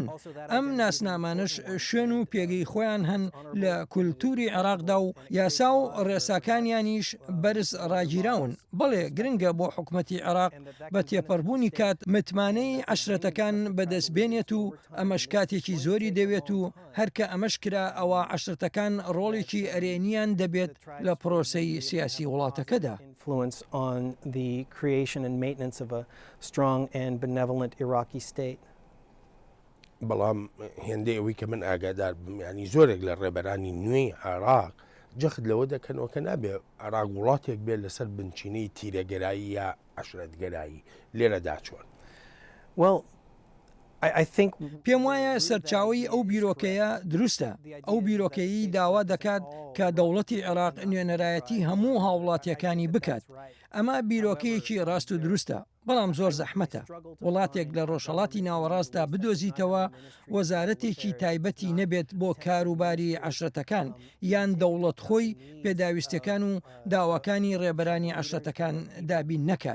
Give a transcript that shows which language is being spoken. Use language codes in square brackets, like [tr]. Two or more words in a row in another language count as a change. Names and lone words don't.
[ckb] ئەم ناسنامانش شوێن و پێگەی خۆیان هەن لە کولتوری عێراقدا و یاسا و ڕێساکانیانیش بەرز ڕاگیراون. بەڵێ گرنگە بۆ حکومەتی عێراق بە تێپەڕبوونی کات متمانەی عشرەتەکان بەدەستبێنێت و ئەمەش کاتێکی زۆری دەوێت و هەرکە ئەمەش کرا ئەوە عشرەتەکان ڕۆڵێکی ئەرێنیان دەبێت لە پرۆسەی سیاسی وڵاتەکەدا. [en] Influence on the creation and maintenance of a strong and benevolent Iraqi state. [ckb] بەڵام هێندەی ئەوەی کە من ئاگادار ینی زۆرێک لە ڕێبەرانی نوێی عێراق جەخت لەوە دەکەنەوە کە نابێ عێراق وڵاتێک بێت لەسەر بنچینەی تیرەگەرایی یا عشرەتگەرایی لێرەدا چۆن. [en] Well, I think [ckb] پێم وایە سەرچاوی ئەو بیرۆکەیە دروستە. ئەو بیرۆکەیی داوا دەکات کە دەوڵەتی عێراق نوێنەرایەتی هەموو هاوڵاتیەکانی بکات. ئەمە بیرۆکەیەکی ڕاست و دروستە. بەڵام زۆر زەحمەتە. وڵاتێک لە ڕۆژهەڵاتی ناوەڕاستدا بدۆزیتەوە وەزارەتێکی تایبەتی نەبێت بۆ کاروباری عشرەتەکان یان دەوڵەت خۆی پێداویستەکان و داواکانی ڕێبەرانی عشرەتەکان دابین نەکات.